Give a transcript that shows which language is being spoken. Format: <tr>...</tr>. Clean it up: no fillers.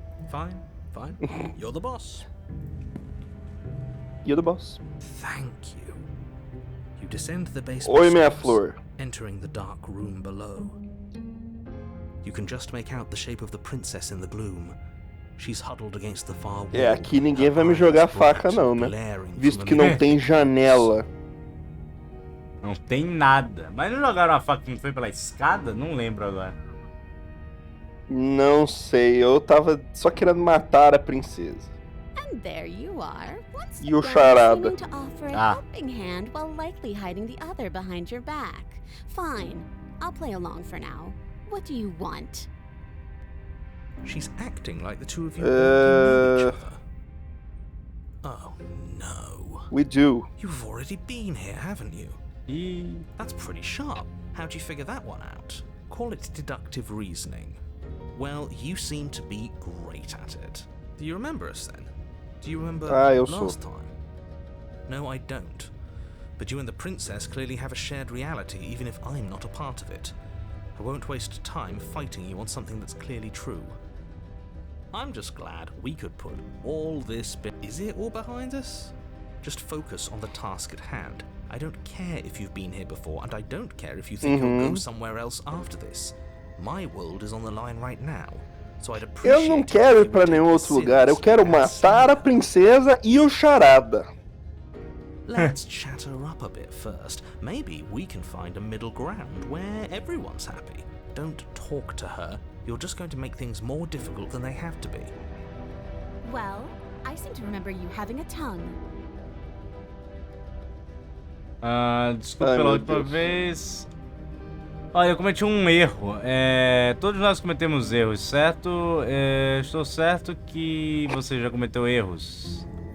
<en>Fine. You're the boss. You're the boss. Thank you. You descend the basement</en> <pt>Oi, minha</pt> <en>steps,</en> <pt>flor.</pt> <en>entering the dark room below. You can just make out the shape of the princess in the gloom. She's huddled against the far wall.</en> <pt>É, aqui ninguém vai me jogar faca não, né? Visto que não tem janela. Não tem nada. Mas não jogaram a faca que não foi pela escada? Não lembro agora. Não sei, eu tava só querendo matar a princesa.</pt> <en>And there you are, once</en> <pt>E o</pt> <en>again</en> <pt>charada?</pt> <en>seeming to offer a helping hand while likely hiding the other behind your back. Fine, I'll play along for now. What do you want? She's acting like the two of you know each other. Oh no. We do. You've already been here, haven't you? That's pretty sharp. How'd you figure that one out? Call it deductive reasoning. Well, you seem to be great at it. Do you remember us then? Do you remember last time? No, I don't. But you and the princess clearly have a shared reality, even if I'm not a part of it. I won't waste time fighting you on something that's clearly true. I'm just glad we could put all this Is it all behind us? Just focus on the task at hand. I don't care if you've been here before, and I don't care if you think you'll go somewhere else after this. My world is on the line right now, so I'd appreciate</en> <pt>Eu não quero ir pra nenhum outro lugar. Eu quero matar a princesa e o charada.</pt> <en>Let's chat her up a bit first. Maybe we can find a middle ground where everyone's happy. Don't talk to her. You're just going to make things more difficult than they have to be. Well, I seem to remember you having a tongue.</en> <pt>Desculpa pela última vez. Olha, eu cometi um erro. Todos nós cometemos erros, certo? Estou certo que você já cometeu erros.</pt>